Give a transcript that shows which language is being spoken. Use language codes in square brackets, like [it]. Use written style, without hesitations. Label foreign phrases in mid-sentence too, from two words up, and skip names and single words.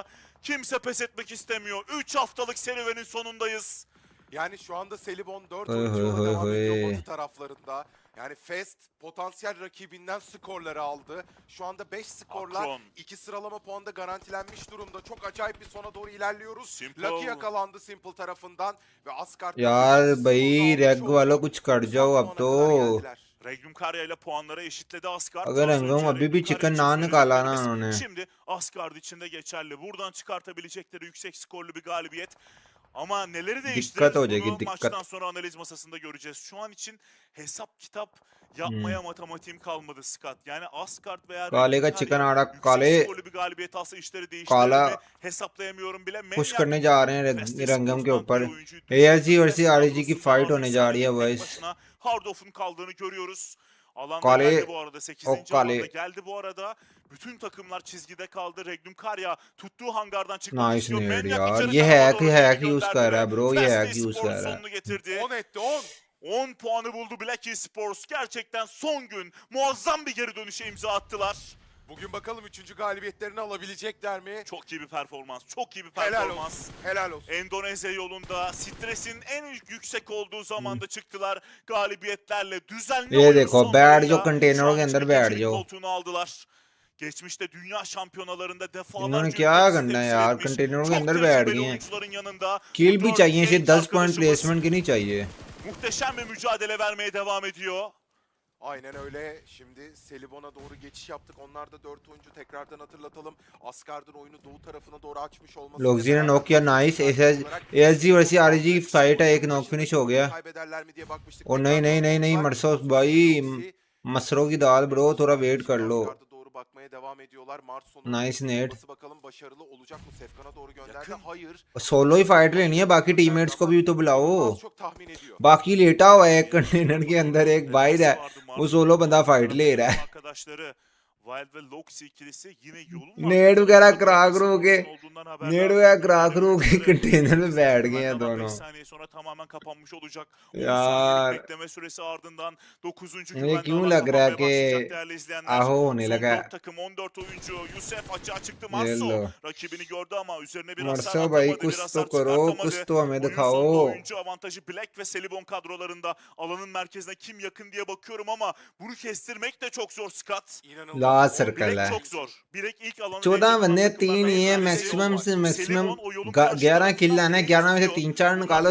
[tr] Kimse pes etmek istemiyor. 3 haftalık serüvenin sonundayız. Yani şu anda Selibon 4 Oy, oyuncuya oy, devam oy, ediyor oy. Batı taraflarında. Yani Fest potansiyel rakibinden skorları aldı. Şu anda 5 skorla Akron. 2 sıralama puanda garantilenmiş durumda. Çok acayip bir sona doğru ilerliyoruz. Simple. Lucky yakalandı Simple tarafından ve Asgard [hi] यार भाई रेग वालों कुछ कर जाओ अब तो [tr] Regnum Karya ile puanları eşitledi Asgard. [hi] अगर [tr] Az [hi] हम [tr] önce [hi] अभी भी [tr] Regnum [hi] चिकन [tr] Karya [hi] ना [tr] için [hi] निकाला ना [tr] söylediklerimiz [hi] उन्होंने [tr] Şimdi Asgard için de geçerli. Buradan çıkartabilecekleri yüksek skorlu bir galibiyet. Ama neleri değiştirir [hi] हो जाएगी, [tr] bunu [hi] दिक्कत। [tr] maçtan sonra analiz masasında göreceğiz. Şu an için hesap kitap yapmaya matematiğim kalmadı Scott. Yani Asgard veya [hi] काले [tr] Regnum [hi] का चिकन [tr] Karya [hi] आ रहा [tr] yüksek [hi] काले [tr] skorlu bir galibiyet alsa işleri değiştirir [hi] काला [tr] mi hesaplayamıyorum bile. [hi] पुश [tr] Maniac [hi] करने जा रहे हैं [tr] Fest [hi] रंगम के [tr] Esports'tan [hi] ऊपर [tr] bir oyuncuyu [hi] एएसजी [tr] düşürdü. [hi] वर्सेस [tr] Fest [hi] आरजी की [tr] kadrosunda [hi] फाइट होने जा रही है [tr] tek [hi] बॉयज [tr] başına Hardoff'un kaldığını görüyoruz. Alanda Kale- geldi bu arada. 8. o kale- alanda geldi bu arada. Bütün takımlar çizgide kaldı. Regnum Karya tuttuğu hangardan çıkmak [hi] नाइस [tr] istiyor. [hi] नेड [tr] Maniac [hi] यार [tr] içeri [hi] ये [tr] tarafa [hi] हैक [tr] doğru [hi] हैक [tr] topu [hi] यूज कर रहा है [tr] gönderdi [hi] ब्रो [tr] ve [hi] ये [tr] Fest [en] hack use [tr] Esports [hi] कर रहा है [tr] sonunu getirdi. 10 etti 10. 10 puanı buldu Black Esports. Gerçekten son gün muazzam bir geri dönüşe imza attılar. Bugün bakalım 3. galibiyetlerini alabilecekler mi? Çok iyi bir performans. Çok iyi bir Helal performans. olsun. Helal olsun. Endonezya yolunda stresin en yüksek olduğu zamanda çıktılar galibiyetlerle düzenli [hi] ये [tr] oyun [hi] देखो बैठ [tr] sonlarıyla [hi] जाओ कंटेनरों [tr] şu [hi] के [tr] an [hi] अंदर [tr] için [hi] बैठ [tr] ikincilik [hi] जाओ [tr] koltuğunu aldılar. Geçmişte dünya şampiyonalarında [hi] इन्होंने [tr] defalarca [hi] क्या [tr] ülkemizi [hi] करना है [tr] temsil [hi] यार [tr] etmiş [hi] कंटेनरों के [tr] çok [hi] अंदर बैठ [tr] tecrübeli [hi] गए हैं [tr] oyuncuların yanında [hi] किल [tr] bu [hi] भी [tr] dört [hi] चाहिए इसे [tr] genç [hi] 10 पॉइंट [tr] arkadaşımız [hi] प्लेसमेंट की नहीं चाहिए [tr] muhteşem bir mücadele vermeye devam ediyor. Aynen öyle. Şimdi Selibon'a doğru geçiş yaptık. Onlar da 4 oyuncu tekrardan hatırlatalım. Asgard'ın oyunu doğu tarafına doğru açmış olması. [hi] लोग जी ने नॉक किया नाइस एएसजी वर्सेस आरजी की फाइट है एक [en] knock finish [hi] हो गया [tr] Kaybederler mi diye bakmıştık. [hi] और नहीं नहीं नहीं नहीं मरसो भाई मसरों की दाल ब्रो थोड़ा वेट कर लो [tr] Asgard'a doğru bakmaya devam ediyorlar. Mart sonu. [en] nice net [tr] Bakalım başarılı olacak mı? Sefkan'a doğru gönderdi. Yakın. Hayır. [hi] सोलो ही फाइट लेनी है बाकी टीममेट्स को भी तो बुलाओ [tr] Az çok tahmin ediyor. [hi] बाकी लेटा हुआ है एक कंटेनर के अंदर एक बाइड है वो सोलो बंदा फाइट ले रहा है [tr] Arkadaşları Wild ve Loxi ikilisi yine yolun [hi] नेट वगैरह करा करो के [tr] olduğundan haberdar. [hi] नेट वगैरह करा करो के कंटेनर में बैठ गए हैं [tr] Hemen [hi] दोनों [tr] 5 saniye sonra tamamen kapanmış olacak. 10 [hi] यार [tr] saniyelik bekleme süresi ardından 9. [hi] मुझे [tr] güvenli [hi] क्यों [tr] alan [hi] लग रहा है [tr] kapanmaya [hi] कि [tr] başlayacak değerli izleyenler. [hi] आहो होने [tr] Son [hi] लगा [tr] 4 takım 14 oyuncu. Yusuf açığa çıktı. [hi] ये [tr] Marso [hi] लो [tr] rakibini gördü ama üzerine bir hasar [hi] मरसो भाई [tr] atamadı. Bir [hi] कुछ [tr] hasar [hi] तो करो [tr] çıkartamadı. [hi] कुछ तो हमें [tr] Oyun sonunda [hi] दिखाओ [tr] oyuncu avantajı Black ve Selibon kadrolarında. Alanın merkezine kim yakın diye bakıyorum ama bunu kestirmek de çok zor Scott. İnanılmaz. [en] last circle [tr] Bilek [hi] है [tr] çok zor. Bilek ilk alanı [hi] 14 बंदे [tr] deneyecek olan [hi] 3 ही है [tr] takımlardan [hi] मैक्सिमम [tr] birisi. [hi] से मैक्सिमम [tr] Selibon o yolun karşı [hi] 11 किल [tr] tarafından [hi] लाना है [tr] Bilek'i [hi] 11 में से [tr] tutuyor. [hi] 3 4 निकालो